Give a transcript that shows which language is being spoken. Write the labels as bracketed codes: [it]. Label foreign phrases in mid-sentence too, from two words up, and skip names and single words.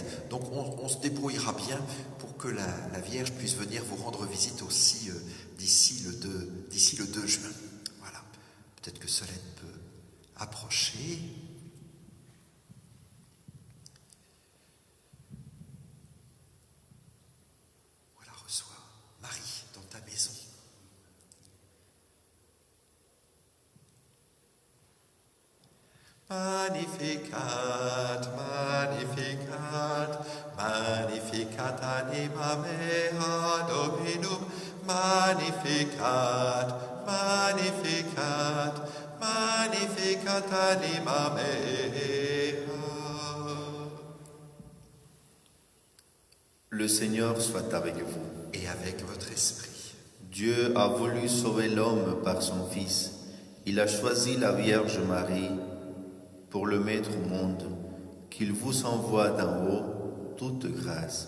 [fr] Donc on se débrouillera bien pour que la Vierge puisse venir vous rendre visite aussi d'ici le 2 juin. Voilà. Peut-être que Solène peut approcher. Voilà, reçois Marie dans ta maison. [la] Magnificat, magnificat, magnificat anima mea Dominum, magnificat, magnificat, magnificat anima mea. [fr] Le Seigneur soit avec vous. Et avec votre esprit. Dieu a voulu sauver l'homme par son Fils. Il a choisi la Vierge Marie pour le mettre au monde, qu'il vous envoie d'en haut toute grâce.